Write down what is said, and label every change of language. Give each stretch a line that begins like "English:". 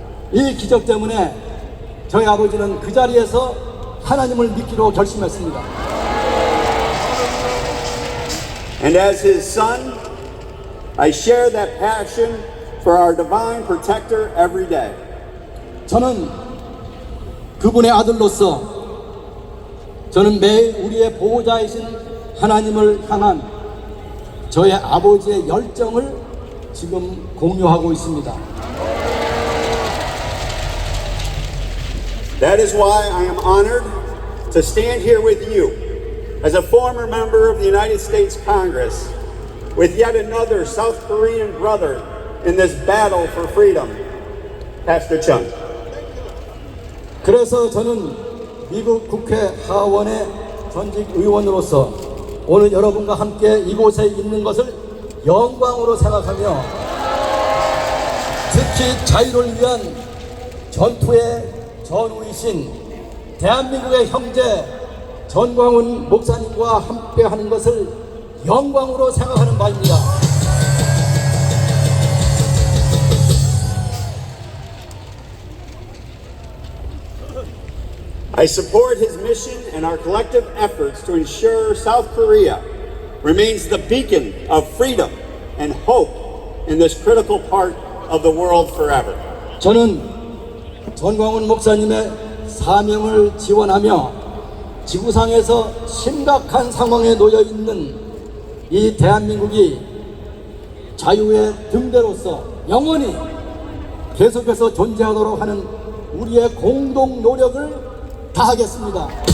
Korean: 이 기적 때문에 저희 아버지는 그 자리에서 하나님을 믿기로 결심했습니다.
English: And as his son, I share that passion for our divine protector every day.
Korean: 저는 그분의 아들로서 저는 매일 우리의 보호자이신 하나님을 향한 저의 아버지의 열정을 지금 공유하고 있습니다.
English: That is why I am honored to stand here with you as a former member of the United States Congress with yet another South Korean brother in this battle for freedom, Pastor Chung.
Korean: 그래서 저는 미국 국회 하원의 전직 의원으로서 오늘 여러분과 함께 이곳에 있는 것을 영광으로 생각하며 특히 자유를 위한 전투의 전우이신 대한민국의 형제 전광훈 목사님과 함께 하는 것을 영광으로 생각하는 바입니다.
English: I support his mission and our collective efforts to ensure South Korea remains the beacon of freedom and hope in this critical part of the world forever.
Korean: 저는 전광훈 목사님의 사명을 지원하며 지구상에서 심각한 상황에 놓여 있는 이 대한민국이 자유의 등대로서 영원히 계속해서 존재하도록 하는 우리의 공동 노력을 다하겠습니다.